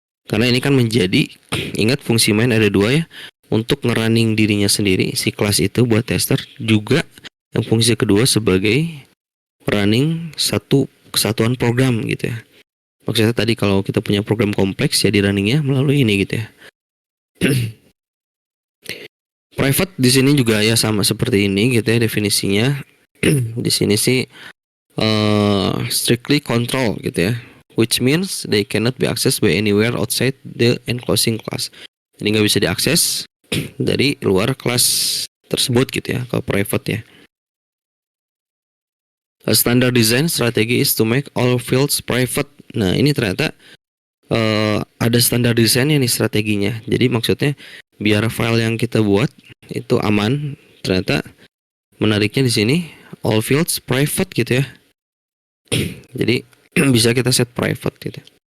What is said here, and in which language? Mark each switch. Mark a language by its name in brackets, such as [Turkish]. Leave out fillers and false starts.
[Indonesian] Karena ini kan menjadi, ingat fungsi main ada dua ya, untuk ngerunning dirinya sendiri si kelas itu buat tester, juga yang fungsi kedua sebagai running satu kesatuan program gitu ya. Maksudnya tadi kalau kita punya program kompleks ya di runningnya melalui ini gitu ya. Private di sini juga ya sama seperti ini gitu ya definisinya. Di sini sih [English] strictly control [Indonesian] gitu ya, [English] which means they cannot be accessed by anywhere outside the enclosing class. [Indonesian] Jadi nggak bisa diakses dari luar kelas tersebut gitu ya, kalau private ya. [English] A standard design strategy is to make all fields private. [Indonesian] Nah ini ternyata ada standar desainnya nih strateginya. Jadi maksudnya biar file yang kita buat itu aman. Ternyata menariknya di sini [English] all fields private [Indonesian] gitu ya. Jadi bisa kita set private gitu.